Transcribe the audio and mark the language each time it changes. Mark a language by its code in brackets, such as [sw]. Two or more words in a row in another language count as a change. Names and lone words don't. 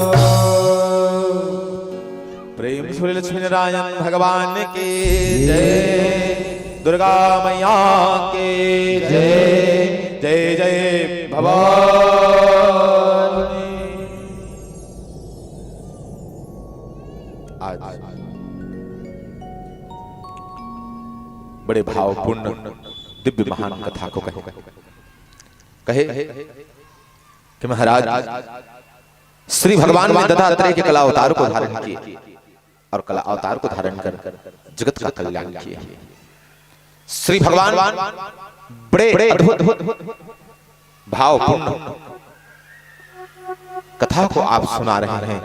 [hi] प्रेम से लक्ष्मी नारायण भगवान की जय। दुर्गा मैया की जय। जय जय भवानी। आज बड़े भावपूर्ण दिव्य महान कथा को कहे कि महाराज श्री भगवान ने दत्तात्रेय के कला अवतार को धारण किए और कला अवतार को धारण कर जगत का कल्याण किए। श्री भगवान बड़े अद्भुत भावपूर्ण कथा को आप सुना रहे हैं।